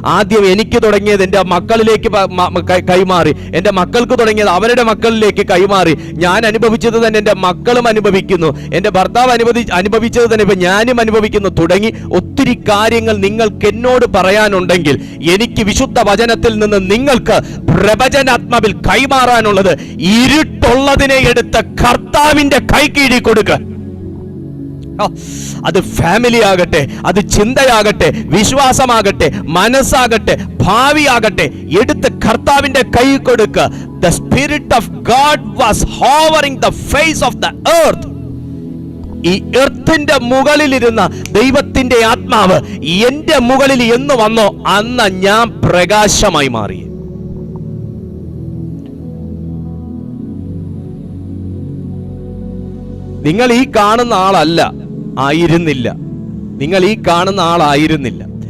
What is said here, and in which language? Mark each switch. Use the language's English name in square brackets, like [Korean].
[Malayalam] ആദ്യം എനിക്ക് തുടങ്ങിയത് എന്റെ മക്കളിലേക്ക് കൈമാറി, എന്റെ മക്കൾക്ക് തുടങ്ങിയത് അവരുടെ മക്കളിലേക്ക് കൈമാറി, ഞാൻ അനുഭവിച്ചത് തന്നെ എന്റെ മക്കളും അനുഭവിക്കുന്നു, എന്റെ ഭർത്താവ് അനുഭവിച്ചത് തന്നെ ഇപ്പൊ ഞാനും അനുഭവിക്കുന്നു, തുടങ്ങി ഒത്തിരി കാര്യങ്ങൾ നിങ്ങൾക്ക് എന്നോട് പറയാനുണ്ടെങ്കിൽ എനിക്ക് വിശുദ്ധ വചനത്തിൽ നിന്ന് നിങ്ങൾക്ക് പ്രവചനാത്മാവിൽ കൈമാറാനുള്ളത് ഇരുട്ടുള്ളതിനെ എടുത്ത് കർത്താവിന്റെ കൈകീഴിൽ കൊടുക്കുക. അത് ഫാമിലി ആകട്ടെ, അത് ചിന്തയാകട്ടെ, വിശ്വാസമാകട്ടെ, മനസ്സാകട്ടെ, ഭാവിയാകട്ടെ, എടുത്ത് കർത്താവിന്റെ കൈ കൊടുക്കുക. [English] The Spirit of God was hovering the face of the earth. [Malayalam] ഈ എർത്തിന്റെ മുകളിലിരുന്ന ദൈവത്തിന്റെ ആത്മാവ് എന്റെ മുകളിൽ എന്ന് വന്നോ അന്ന് ഞാൻ പ്രകാശമായി മാറി. നിങ്ങൾ ഈ കാണുന്ന ആളല്ല, ആയിരുന്നില്ല. നിങ്ങൾ ഈ കാണുന്ന ആളായിരുന്നില്ല.